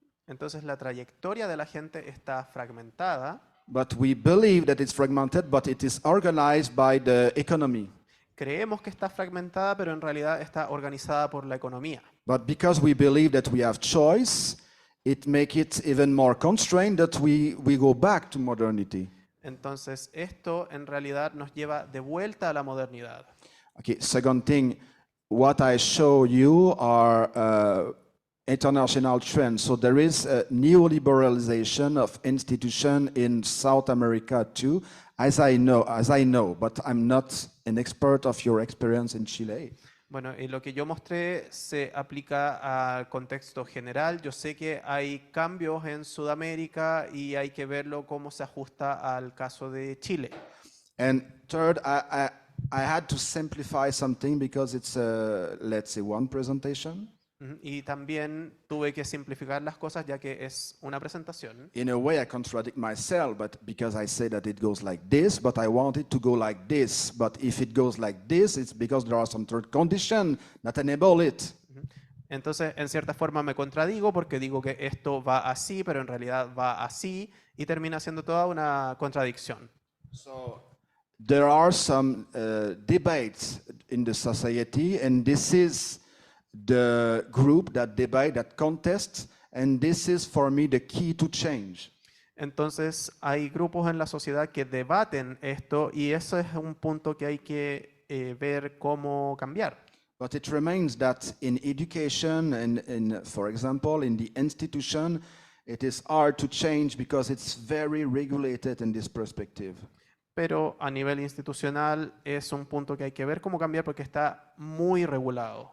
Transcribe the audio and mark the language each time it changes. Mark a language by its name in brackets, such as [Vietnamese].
[Spanish] Entonces la trayectoria de la gente está fragmentada. [English] but we believe that it's fragmented, but it is organized by the economy. [Spanish] Creemos que está fragmentada, pero en realidad está organizada por la economía. [English] But because we believe that we have choice, it makes it even more constrained that we go back to modernity. [Spanish] Entonces esto en realidad nos lleva de vuelta a la modernidad. [English] Okay, second thing, what I show you are international trends. So there is a neoliberalization of institution in South America too, as I know, but I'm not an expert of your experience in Chile. [Spanish] Bueno, y lo que yo mostré se aplica al contexto general. Yo sé que hay cambios en Sudamérica y hay que verlo cómo se ajusta al caso de Chile. [English] And third, I had to simplify something because it's, let's say, one presentation. [Spanish] Y también tuve que simplificar las cosas ya que es una presentación. [English] In a way, I contradict myself, but because I say that it goes like this, but I want it to go like this. But if it goes like this, it's because there are some third conditions that enable it. [Spanish] Entonces, en cierta forma me contradigo porque digo que esto va así, pero en realidad va así y termina siendo toda una contradicción. [English] So there are some debates in the society, and this is the group that debate, that contest, and this is for me the key to change. [Spanish] Entonces, hay grupos en la sociedad que debaten esto y eso es un punto que hay que ver cómo cambiar. [English] But it remains that in education and for example, in the institution, it is hard to change because it's very regulated in this perspective. [Spanish] Pero a nivel institucional es un punto que hay que ver cómo cambiar porque está muy regulado.